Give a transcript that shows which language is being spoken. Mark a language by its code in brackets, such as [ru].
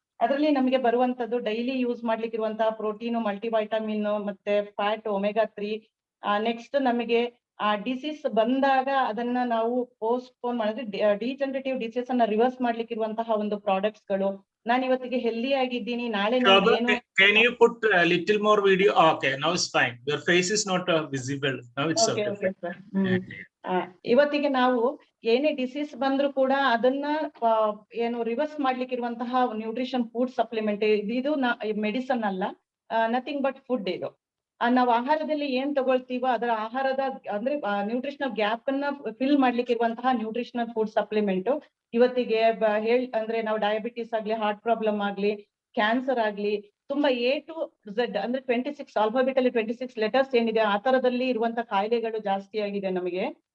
[kn] ಅದರಲ್ಲಿ ನಮಗೆ ಬರುವಂತದ್ದು ಡೈಲಿ ಯೂಸ್ ಮಾಡ್ಲಿಕ್ಕೆ ಇರುವಂತಹ ಪ್ರೋಟೀನ್, ಮಲ್ಟಿವೈಟಮಿನ್ ಮತ್ತೆ ಫ್ಯಾಟ್, ಒಮೆಗಾ 3. ನೆಕ್ಸ್ಟ್ ನಮಗೆ ಡಿಸೀಸ್ ಬಂದಾಗ ಅದನ್ನ ನಾವು ಪೋಸ್ಟ್ಪೋನ್ ಮಾಡಿದ್ರೆ ಡಿಜನರೇಟಿವ್ ಡಿಸೀಸ್ ಅನ್ನ ರಿವರ್ಸ್ ಮಾಡ್ಲಿಕ್ಕೆ ಇರುವಂತಹ ಒಂದು ಪ್ರಾಡಕ್ಟ್ಸ್ ಗಳು. ನಾನು ಇವತ್ತಿಗೆ ಹೆಲ್ದಿ ಆಗಿದ್ದೀನಿ, ನಾಳೆ [en] Shobha, [kn] ಏನು [en] can you put a little more video? Okay, now it's fine. Your face is not visible. Now it's Okay, okay. okay, sir. [kn] ಇವತ್ತಿಗೆ ನಾವು ಏನೇ ಡಿಸೀಸ್ ಬಂದ್ರು ಕೂಡ ಅದನ್ನ ಏನು ರಿವರ್ಸ್ ಮಾಡ್ಲಿಕ್ಕೆ ಇರುವಂತಹ ನ್ಯೂಟ್ರಿಷನ್ ಫುಡ್ ಸಪ್ಲಿಮೆಂಟ್ ಇದು ಮೆಡಿಸನ್ ಅಲ್ಲ, ನಥಿಂಗ್ ಬಟ್ ಫುಡ್ ಇದು. ನಾವು ಆಹಾರದಲ್ಲಿ ಏನ್ ತಗೊಳ್ತೀವೋ ಅದರ ಆಹಾರದ ಅಂದ್ರೆ ನ್ಯೂಟ್ರಿಷನಲ್ ಗ್ಯಾಪ್ ಅನ್ನ ಫಿಲ್ ಮಾಡ್ಲಿಕ್ಕೆ ಇರುವಂತಹ ನ್ಯೂಟ್ರಿಷನಲ್ ಫುಡ್ ಸಪ್ಲಿಮೆಂಟ್ ಇವತ್ತಿಗೆ ಅಂದ್ರೆ ನಾವು ಡಯಾಬಿಟಿಸ್ ಆಗ್ಲಿ, ಹಾರ್ಟ್ ಪ್ರಾಬ್ಲಮ್ ಆಗ್ಲಿ, ಕ್ಯಾನ್ಸರ್ ಆಗ್ಲಿ, ತುಂಬಾ A to Z ಅಂದ್ರೆ 26 ಆಲ್ಫಾಬೆಟ್ ಅಲ್ಲಿ 26 ಲೆಟರ್ಸ್ ಏನಿದೆ ಆ ತರದಲ್ಲಿ ಇರುವಂತ ಕಾಯಿಲೆಗಳು ಜಾಸ್ತಿ ಆಗಿದೆ ನಮಗೆ.